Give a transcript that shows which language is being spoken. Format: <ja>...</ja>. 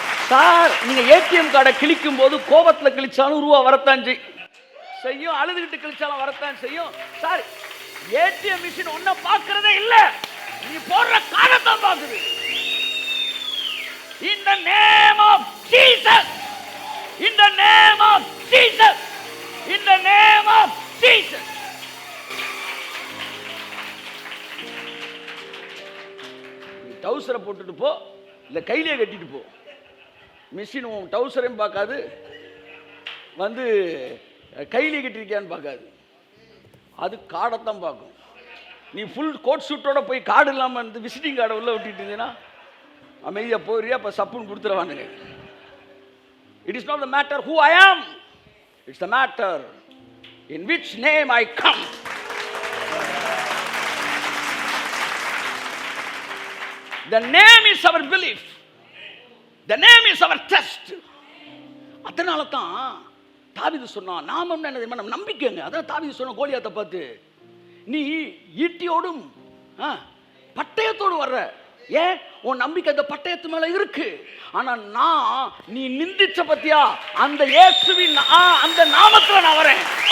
<ta>Sir, நீங்கள் ATM கார்டை கிழிக்கும் போது கோபத்தில் கிழிச்சாலும் ரூபா வரத்தான் செய்யும், அழுதுகிட்டு கிழிச்சாலும் வரத்தான் செய்யும். சார், ஏடிஎம் மிஷின் ஒன்றை பார்க்கறதே இல்லை, நீ போடுற காலத்தான் பார்க்குது.</ta> <en>In the name of Jesus, in the name of Jesus, in the name of Jesus.</en> <ta>நீ டவுசரை போட்டுட்டு போ, இல்லை கையிலே கட்டிட்டு போ. மிஷின் உன் டவுசரையும் பார்க்காது, வந்து கையிலே கட்டிருக்கியான்னு பார்க்காது, அது கார்டைத்தான் பார்க்கும். நீ ஃபுல் கோட் சூட்டோட போய் கார்டு இல்லாமல் இருந்து விசிட்டிங் கார்டை உள்ள விட்டுட்டு இருந்தீங்கன்னா அமைதியாக போறியா, அப்போ சப்புன்னு கொடுத்துருவானுங்க.</ta> <en>It is not the matter who I am, it's the matter in which name I come. The name is our belief, the name is our trust.</en> <ta>அதனால தான் தாவீது சொன்னான், நாமம் என்ன தெரியுமா, நம்ம நம்பிக்கைங்க. அதான் தாவீது சொன்ன கோலியாத்தை பார்த்து, நீ ஈட்டியோடும் பட்டயத்தோடு வர்ற, ஏன் உன் நம்பிக்கை அந்த பட்டயத்து மேல இருக்கு. ஆனா நான் நீ நிந்திச்ச பத்தியா, அந்த இயேசுவின் அந்த நாமத்துல நான் வரேன்.</ta>